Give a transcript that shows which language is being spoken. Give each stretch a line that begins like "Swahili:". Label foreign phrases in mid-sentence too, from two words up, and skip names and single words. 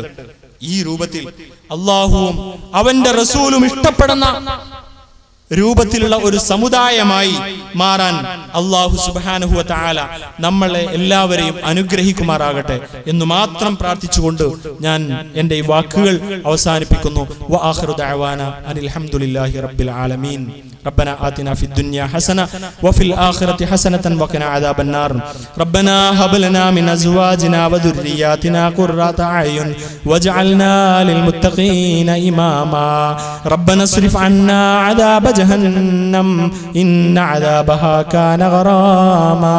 Malayalam: ഈ രൂപത്തിൽ അള്ളാഹുവും അവന്റെ റസൂലും ഇഷ്ടപ്പെടുന്ന രൂപത്തിലുള്ള ഒരു സമുദായമായി മാറാൻ അല്ലാഹു
Arabic: سبحانه وتعالى
Malayalam: നമ്മളെ എല്ലാവരെയും അനുഗ്രഹിക്കുമാറാകട്ടെ എന്ന് മാത്രം പ്രാർത്ഥിച്ചുകൊണ്ട് ഞാൻ എൻ്റെ ഈ വാക്കുകൾ അവസാനിപ്പിക്കുന്നു.
Arabic: وآخر دعوانا أن الحمد لله رب العالمين. ربنا آتنا في الدنيا حسنة وفي الآخرة حسنة وقنا عذاب النار. ربنا هب لنا من أزواجنا وذرياتنا قرة أعين واجعلنا للمتقين إماما. ربنا اصرف عنا عذاب جهنم إن عذابها كان غراما.